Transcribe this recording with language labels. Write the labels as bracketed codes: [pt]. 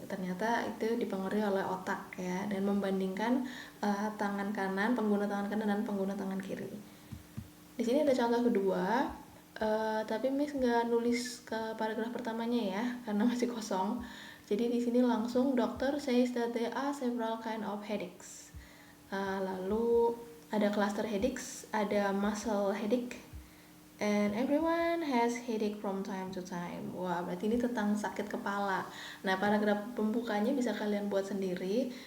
[id] Ternyata itu dipengaruhi oleh otak ya, dan membandingkan tangan kanan, pengguna tangan kanan dan pengguna tangan kiri. Di sini ada contoh kedua, tapi Miss nggak nulis ke paragraf pertamanya ya, karena masih kosong. Jadi di sini langsung [en] doctor says that there are several kind of headaches. [id] Lalu ada [en] cluster headaches, [id] ada [en] muscle headache, and everyone has headache from time to time. [id] Wah, berarti ini tentang sakit kepala. Nah, paragraf pembukanya bisa kalian buat sendiri.